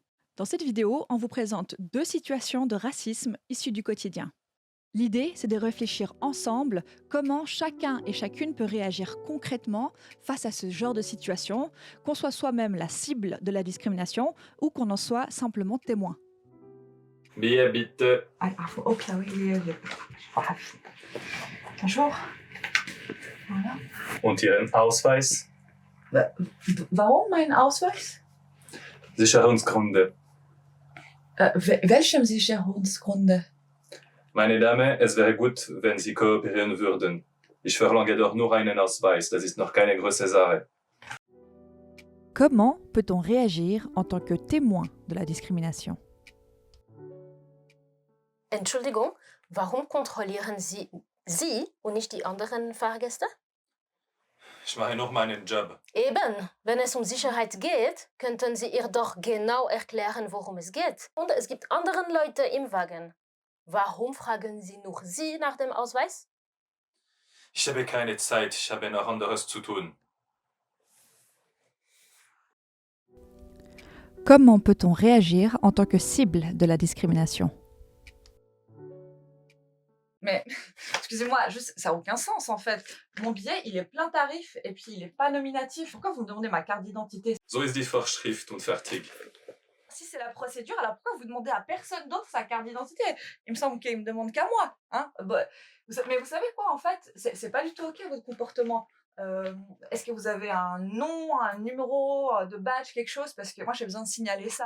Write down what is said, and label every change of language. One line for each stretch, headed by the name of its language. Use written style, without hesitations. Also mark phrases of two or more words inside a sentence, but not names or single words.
French: Dans cette vidéo, on vous présente deux situations de racisme issues du quotidien. L'idée, c'est de réfléchir ensemble comment chacun et chacune peut réagir concrètement face à ce genre de situation, qu'on soit soi-même la cible de la discrimination ou qu'on en soit simplement témoin.
German: Bier bitte.
French: Bonjour. Voilà.
German: Und Ihren Ausweis? Warum mein Ausweis? Sicherungsgründe. Welchem Sicherungsgründe? Meine Dame, es wäre gut, wenn Sie kooperieren würden. Ich verlange doch nur einen Ausweis, das ist noch keine große Sache.
French: Comment peut-on réagir en tant que témoin de la discrimination?
German: Entschuldigung, warum kontrollieren Sie und nicht die anderen Fahrgäste? Ich mache noch meinen Job. Eben, wenn es um Sicherheit geht, könnten Sie ihr doch genau erklären, worum es geht. Und es gibt andere Leute im Wagen. Warum fragen Sie nur Sie nach dem Ausweis? Ich habe keine Zeit, ich habe noch anderes zu tun.
French: Comment peut-on réagir en tant que cible de la discrimination? Mais, excusez-moi, juste, ça n'a aucun sens en fait. Mon billet, il est plein tarif et puis il n'est pas nominatif. Pourquoi vous me demandez ma carte d'identité?
German: So ist die Vorschrift und fertig.
French: Si c'est la procédure, alors pourquoi vous demandez à personne d'autre sa carte d'identité? Il me semble qu'il me demande qu'à moi. Hein. Mais vous savez quoi, en fait, c'est pas du tout OK votre comportement. Est-ce que vous avez un nom, un numéro de badge, quelque chose? Parce que moi, j'ai besoin de signaler ça.